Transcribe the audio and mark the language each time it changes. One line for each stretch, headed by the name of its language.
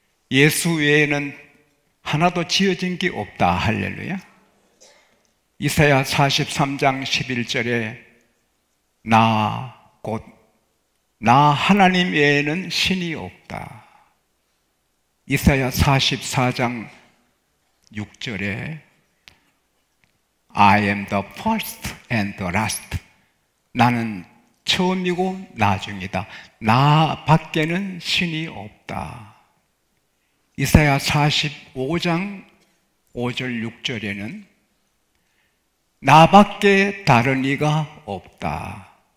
Korean: 예수 외에는 하나도 지어진 게 없다. 할렐루야. 이사야 43장 11절에 나 하나님 외에는 신이 없다. 이사야 44장 6절에
English: I am the first and the last.
Korean: 나는 처음이고 나중이다. 나 밖에는 신이 없다. 이사야 45장 5절 6절에는 나밖에 다른 이가 없다.